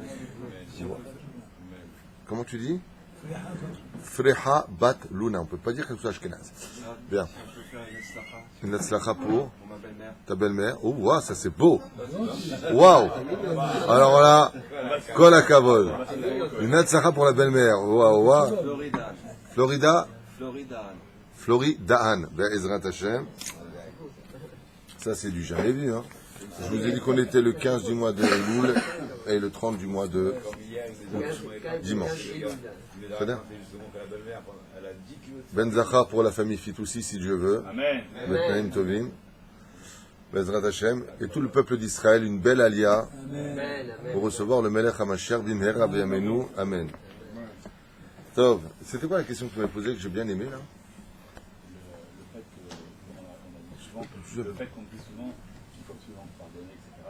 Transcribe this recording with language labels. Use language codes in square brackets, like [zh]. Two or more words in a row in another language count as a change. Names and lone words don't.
[fr] Comment tu dis? Freha Bat Luna. On ne peut pas dire que ce soit Ashkenaz. Bien. Une Hatzlacha pour ta belle-mère. Oh, wow, ça c'est beau. Waouh. Alors là, [he] כל הכבוד. [fr] Une Hatzlacha pour la belle-mère. Waouh, waouh. Floridaan. [he] בעזרת השם. [fr] Ça c'est du jamais vu. Hein. Je vous ai dit qu'on était le 15 du mois de Elul et le 30 du mois de août, dimanche. Très bien. [he] בן זכר [fr] pour la famille Fitoussi, si Dieu veut. Amen. [he] בתנאים טובים. בעזרת השם. [fr] Et tout le peuple d'Israël, une belle alia pour recevoir le [he] מלך המשיח במהרה בימינו. [fr] Amen. Tov, c'était quoi la question que tu m'as posée que j'ai bien aimée là? Le fait qu'on dit souvent qu'il faut souvent pardonner, etc.